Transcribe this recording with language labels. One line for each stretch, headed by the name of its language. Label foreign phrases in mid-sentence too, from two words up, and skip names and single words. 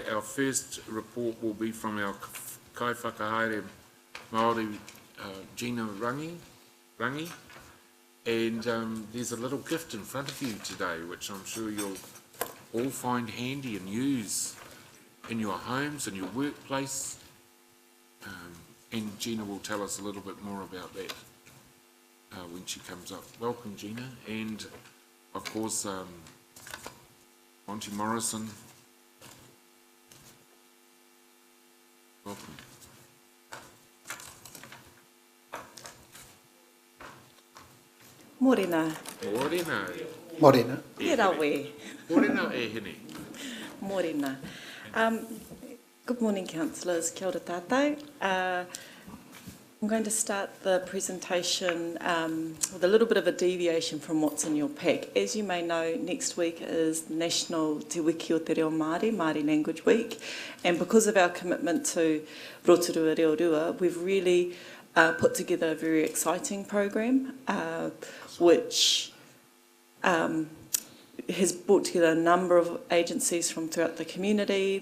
English: Our first report will be from our
Māori: Kai Whakahaere Māori
English: Gina Rangi, and there's a little gift in front of you today, which I'm sure you'll all find handy and use in your homes and your workplace, and Gina will tell us a little bit more about that when she comes up. Welcome, Gina, and of course Monty Morrison. Welcome.
Māori: Morena. Morena. Morena. Tērā we. Morena e hene. Morena.
English: Good morning, councillors.
Māori: Kia ora tātou.
English: I'm going to start the presentation with a little bit of a deviation from what's in your pack. As you may know, next week is National Te Wiki o Te Reo Māori, Māori Language Week, and because of our commitment to Rotorua Reo, we've really put together a very exciting program, which has brought together a number of agencies from throughout the community.